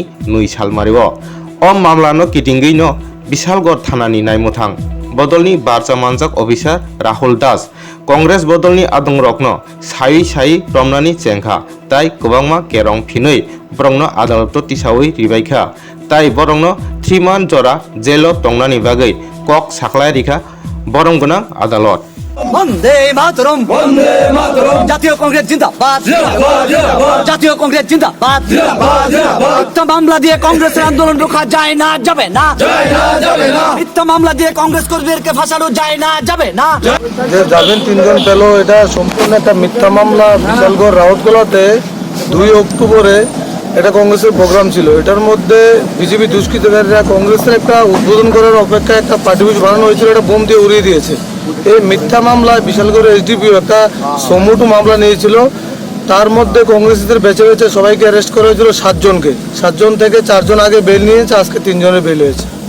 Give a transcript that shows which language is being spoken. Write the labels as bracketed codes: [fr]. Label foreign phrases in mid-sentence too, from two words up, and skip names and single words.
[trp] 9 सालमारिओ अ मामलानो किटिंगैनो बिशालगढ़ थानानि नायमुथां बदलनि बारजा मानजाक अफिसार राहुल दास कांग्रेस बदलनि आदं रकनो साई प्रमनानि चेंखा ताई गोबांमा केरं फिनै बरंनो आदालतो तिसावै रिबायखा ताई बरंनो 3 मान जरा जेलो तंनानि बागै कक साखलाय रिखा बरं गोनां आदालत [sa] वंदे मातरम [bn] জাতীয় কংগ্রেস জিন্দাবাদ জাতীয় কংগ্রেস জিন্দাবাদ মিথ্যা মামলা দিয়ে কংগ্রেসের আন্দোলন রোখা যায় না যাবে না মিথ্যা মামলা দিয়ে কংগ্রেস কর্মীদেরকে ফাঁসানো যায় না যাবে না যে জামিন তিনজন পেল এটা সম্পূর্ণ একটা মিথ্যা মামলা বিশালগড় রাউতগোলাতে 2 অক্টোবরে এটা কংগ্রেসের প্রোগ্রাম ছিল এটার মধ্যে বিজেপি দুষ্কৃতকারীরা কংগ্রেসের একটা উদ্বোধন করার অপেক্ষায় একটা পার্টি অফিস বানানো হয়েছিল এটা বোম দিয়ে উড়িয়ে দিয়েছে এই মিথ্যা মামলায় বিশালগড় এসডিপিও একটা সমুটো মামলা নিয়েছিল তার মধ্যে কংগ্রেসীদের বেছে বেছে সবাইকে অ্যারেস্ট করা হয়েছিল 7 জনকে 7 জন থেকে 4 জন আগে বেল নিয়েছে আজকে 3 জনের বেল হয়েছে